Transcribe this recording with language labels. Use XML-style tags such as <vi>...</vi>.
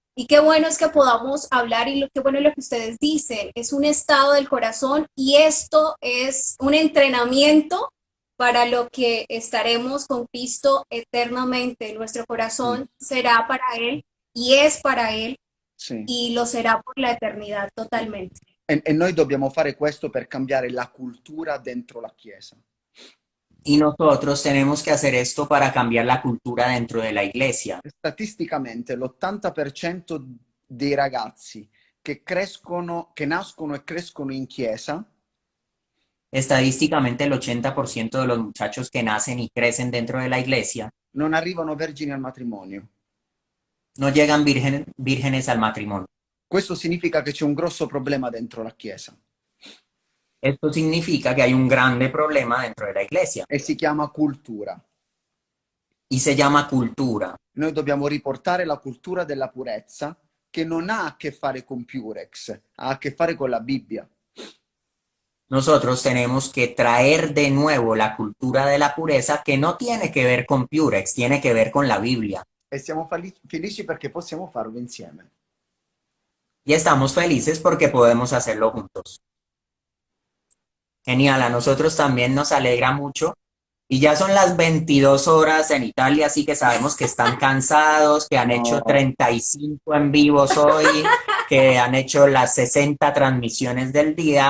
<es>Y qué bueno es que podamos hablar y qué bueno es lo que ustedes dicen, es un estado del corazón y esto es un entrenamiento para lo que estaremos con Cristo eternamente. Nuestro corazón será para Él y es para Él</es> <it>Sì.</it> <es>y lo será por la eternidad totalmente.</es> <it>E noi dobbiamo fare questo per cambiare la cultura dentro la Chiesa.</it> <es>Y nosotros tenemos que hacer esto para cambiar la cultura dentro de la iglesia.</es> <it>Statisticamente l'80% dei ragazzi che nascono e crescono in Chiesa</it> <es>Estadísticamente, el 80% de los muchachos que nacen y crecen dentro de la iglesia</es> <it>non arrivano vergini al matrimonio.</it> <es>no llegan vírgenes al matrimonio.</es> <it>Questo significa che c'è un grosso problema dentro la Chiesa</it> <es>Esto significa que hay un grande problema dentro de la iglesia</es> <it>e si chiama cultura.</it> <es>y se llama cultura.</es> <it>Noi dobbiamo riportare la cultura della purezza che non ha a che fare con Purex, ha a che fare con la Bibbia.</it> <es>Nosotros tenemos que traer de nuevo la cultura de la pureza que no tiene que ver con Purex, tiene que ver con la Biblia.</es> <it>E siamo felici perché possiamo farlo insieme.</it> <es>Y estamos felices porque podemos hacerlo juntos. Genial, a nosotros también nos alegra mucho. Y ya son las 22 horas en Italia, así que sabemos que están cansados, que han hecho 35 en vivos hoy, que han hecho las 60 transmisiones del día.</es>